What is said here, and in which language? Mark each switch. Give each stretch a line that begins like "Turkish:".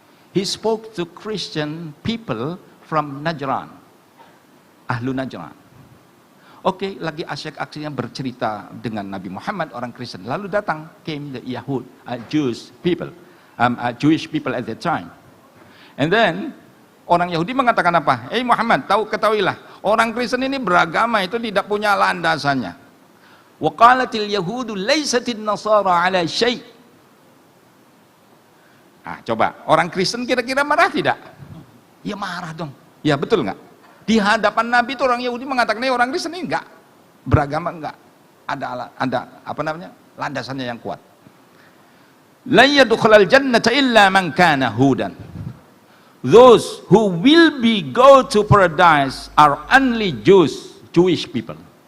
English: He spoke to Christian people from Najran,
Arabic: ahlu Najran.
Indonesian: Oke, lagi asyik-asyiknya bercerita dengan Nabi Muhammad, orang Kristen. Lalu datang,
English: came the Jewish people. Jewish people at that time. And then
Indonesian: orang Yahudi mengatakan apa? Muhammad, ketahuilah, orang Kristen ini beragama itu tidak punya landasannya.
Arabic: Wa qalatil yahudu laisatin nasara ala syai'.
Indonesian: Nah, coba orang Kristen kira-kira marah tidak? Ya marah dong. Ya betul nggak? Di hadapan Nabi itu orang Yahudi mengatakan orang Kristen ini enggak beragama, enggak ada apa namanya, landasannya yang kuat.
Arabic: La yadkhulul jannata illa man kana hudan.
English: Those who will go to paradise are only Jewish people.